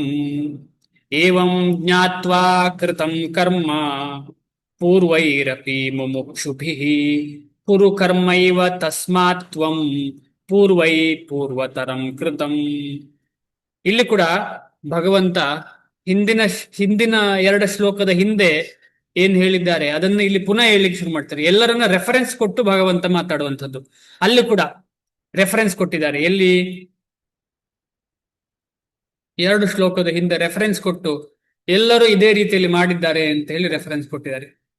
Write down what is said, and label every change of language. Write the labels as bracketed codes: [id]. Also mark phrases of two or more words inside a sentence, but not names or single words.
[sa] ಏವಂ ಜ್ಞಾತ್ವಾ ಕೃತಂ ಕರ್ಮ ಪೂರ್ವೈರಪಿ ಮುಮುಕ್ಷುಭಿಃ ಕುರು ಕರ್ಮೈವ ತಸ್ಮಾತ್ ತ್ವಂ ಪೂರ್ವೈ ಪೂರ್ವತರಂ ಕೃತಂ. [kn] ಇಲ್ಲಿ ಕೂಡ ಭಗವಂತ ಹಿಂದಿನ ಹಿಂದಿನ 2 ಶ್ಲೋಕದ ಹಿಂದೆ ಏನ್ ಹೇಳಿದ್ದಾರೆ ಅದನ್ನು ಇಲ್ಲಿ ಪುನಃ ಹೇಳಲಿಕ್ಕೆ ಶುರು ಮಾಡ್ತಾರೆ. ಎಲ್ಲರನ್ನ ರೆಫರೆನ್ಸ್ ಕೊಟ್ಟು ಭಗವಂತ ಮಾತಾಡುವಂಥದ್ದು. ಅಲ್ಲಿ ಕೂಡ ರೆಫರೆನ್ಸ್ ಕೊಟ್ಟಿದ್ದಾರೆ. ಎಲ್ಲಿ 2 ಶ್ಲೋಕದ ಹಿಂದೆ ರೆಫರೆನ್ಸ್ ಕೊಟ್ಟು ಎಲ್ಲರೂ ಇದೇ ರೀತಿಯಲ್ಲಿ ಮಾಡಿದ್ದಾರೆ ಅಂತ ಹೇಳಿ ರೆಫರೆನ್ಸ್ ಕೊಟ್ಟಿದ್ದಾರೆ.